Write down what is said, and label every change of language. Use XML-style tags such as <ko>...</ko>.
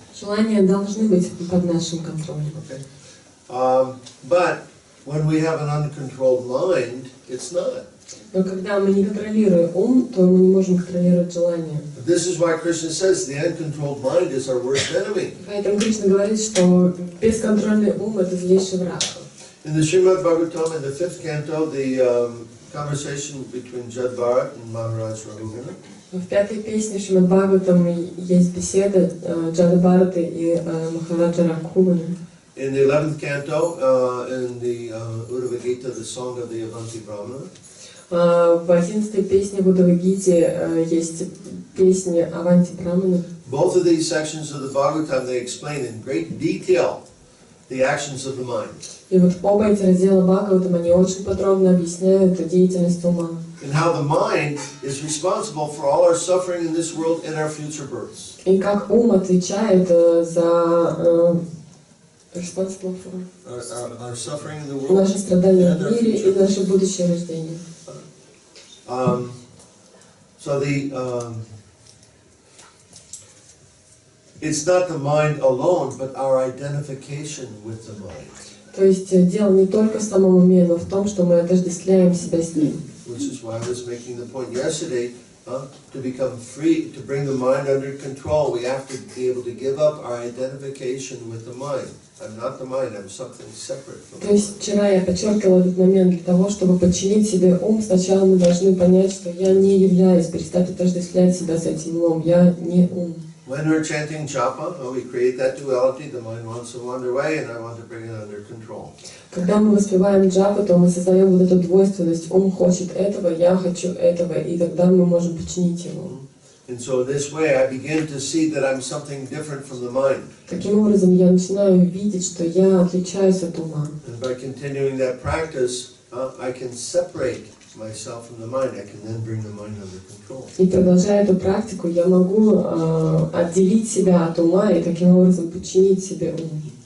<ru>Желания должны быть под нашим контролем.</ru> <en>Okay. But when we have an uncontrolled mind, it's not.</en> <ru>Но когда мы не контролируем ум, то мы не можем контролировать желания.</ru> <en>This is why Krishna says the uncontrolled mind is our worst enemy.</en> <ru>Поэтому Кришна говорит, что бесконтрольный ум – это злейший враг.</ru> <en>In the Srimad Bhagavatam, in the 5th canto, the conversation between Jad Bharat and Maharaj Raghunatha.</en> <ru>В пятой песне Шримад Бхагаватам есть беседа Джада Бхараты и Махараджа Рагхувана.</ru> <en>In the 11th canto, in the Uddhava Gita, the song of the Avanti Brahmana.</en> <ru>В 11-й песне в Удавагите есть песни Аванти Брамана.</ru> <en>Both of these sections of the Bhagavatam, they explain in great detail the actions of the mind.</en> <ru>И вот оба эти раздела Бхагаватам, они очень подробно объясняют деятельность ума.</ru> <en>And how the mind is responsible for all our suffering in this world and our future births.</en> <ru>И как ум отвечает за</ru> <en>responsible for our suffering in the world,</en> <ru>наши страдания в мире и наше будущее рождение.</ru> <en>So it's not the mind alone, but our identification with the mind.</en> <ru>То есть дело не только в самом уме, но в том, что мы отождествляем себя с ним.</ru> <en>Which is why I was making the point yesterday, to become free, to bring the mind under control, we have to be able to give up our identification with the mind. I'm not the mind, I'm something separate from the mind.</en> <ru>То есть вчера я подчеркивала этот момент для того, чтобы подчинить себе ум. Сначала мы должны понять, что я не являюсь, перестать отождествлять себя с этим умом. Я не ум.</ru> <en>When we're chanting japa, we create that duality, the mind wants to wander away and I want to bring it under control.</en> <ru>Когда мы воспеваем джапу, то мы создаем вот эту двойственность. Ум хочет этого, я хочу этого, и тогда мы можем подчинить его.</ru> <en>And so this way I begin to see that I'm something different from the mind.</en> <ru>Таким образом, я начинаю видеть, что я отличаюсь от ума.</ru> <en>And by continuing that practice, I can separate myself from the mind. I can then bring the mind under control.</en> <ru>И продолжая эту практику, я могу отделить себя от ума и таким образом подчинить себе ум.</ru>